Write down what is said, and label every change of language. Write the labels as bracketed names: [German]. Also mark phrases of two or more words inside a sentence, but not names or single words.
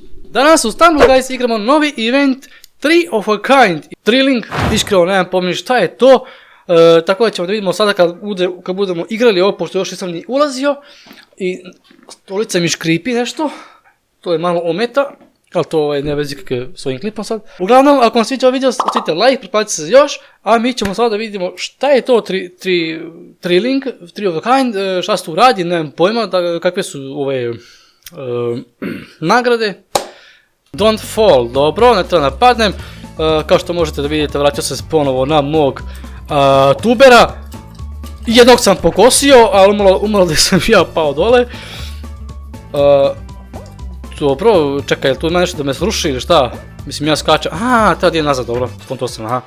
[Serbian] Danas u Stumble Guys igramo novi event [English] 3 of a kind. [Serbian] Thrilling, iskreno nemam pojma šta je to. Tako da ćemo da vidimo sada kad budemo igrali ovo, pošto još nisam ni ulazio. I stolica mi škripi nešto. To je malo ometa. Ali to ne vezi kakve s ovim klipom sad. Uglavnom, ako vam sviđa video, ostavite like, pretplatite se još. A mi ćemo sada da vidimo šta je to Thrilling, [English] 3 of a kind, [Serbian] šta se tu radi, nemam pojma, kakve su ove nagrade. [English] Don't fall, [Serbian] dobro, ne treba napadnem. Kao što možete da vidite, vratio se ponovo na mog tubera. Jednog sam pokosio, ali umalo da sam ja pao dole. Dobro, čekaj, tu ima nešto da me sruši ili šta? Mislim, ja skačem, tad je nazad, dobro, to sam, aha.